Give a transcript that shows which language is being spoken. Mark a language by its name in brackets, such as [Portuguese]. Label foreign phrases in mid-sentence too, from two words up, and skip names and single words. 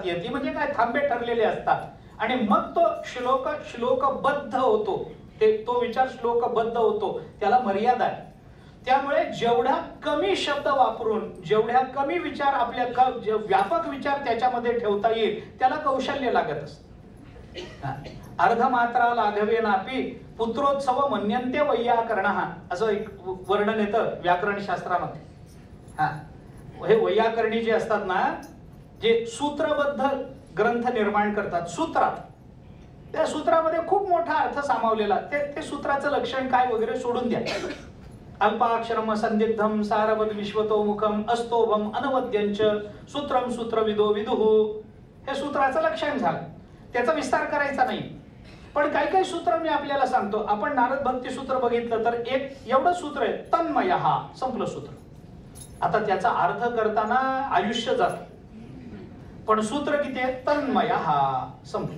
[Marathi] यती म्हणजे काय, थांबे ठरलेले असतात. आणि मग तो श्लोकबद्ध होतो, तो विचार श्लोकबद्ध होतो, त्याला मर्यादा आहे. त्यामुळे जेवढा कमी शब्द वापरून जेवढ्या कमी विचार, आपल्या व्यापक विचार त्याच्यामध्ये ठेवता येईल त्याला कौशल्य लागत असतं. [Sanskrit] अर्धमात्रा लाघवे नापी पुत्रोत्सव मन्यन्ते वैयाकरणः, [Marathi] असं एक वर्णन येतं व्याकरण शास्त्रामध्ये. हे वैयाकरणी जे असतात ना, जे सूत्रबद्ध ग्रंथ निर्माण करतात, सूत्रात, त्या सूत्रामध्ये खूप मोठा अर्थ सामावलेला, ते सूत्राचं लक्षण काय वगैरे सोडून द्या. [Sanskrit] अल्पाक्षरम संदिग्धम सारवद विश्वतोमुखम अस्तोभम अनवद्यंच सूत्रम सूत्रविदो विदुः, [Marathi] हे सूत्राचं लक्षण झालं. त्याचा विस्तार करायचा नाही. पण काही काही सूत्र मी आपल्याला सांगतो. आपण नारद भक्ती सूत्र बघितलं तर एक एवढं सूत्र आहे, तन्मयः, संपलं सूत्र. आता त्याचा अर्थ करताना आयुष्य जातं, पण सूत्र किती आहे, तन्मयः, संपलं.